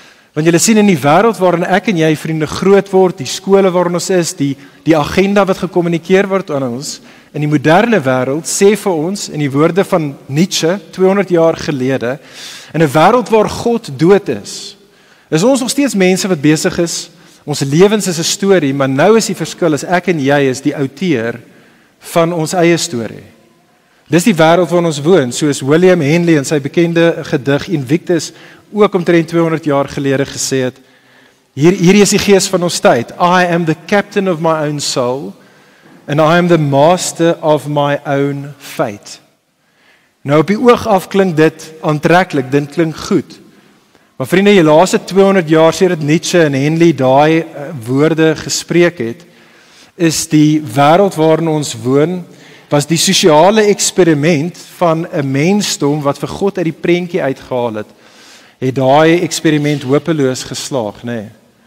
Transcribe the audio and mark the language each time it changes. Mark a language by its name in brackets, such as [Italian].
[Afrikaans] Want julle sien in die wêreld waarin ek en jy vriende groot word, die skole waarin ons is, die agenda wat gekommunikeer word aan ons, in die moderne wêreld sê vir ons in die woorde van Nietzsche 200 jaar gelede, in 'n wêreld waar God dood is ons nog steeds mense wat besig is, ons lewens is 'n storie, maar nou is die verskil is ek en jy is die outeur van ons eie storie. Dis die wêreld waarin ons woon, soos William Henley in sy bekende gedig Invictus ook omtrent 200 jaar gelede gesê het. Hierdie is die gees van ons tyd. [English] I am the captain of my own soul and I am the master of my own fate. [Afrikaans] Nou op die oog af klink dit aantreklik, dit klink goed. Maar vriende, die laaste 200 jaar sedert Nietzsche en Henley daai woorde gespreek het, is die wêreld waarin ons woon, was die sosiale eksperiment van 'n mensdom wat vir God uit die prentjie uitgehaal het daai eksperiment hopeloos geslaag, nê. Nee.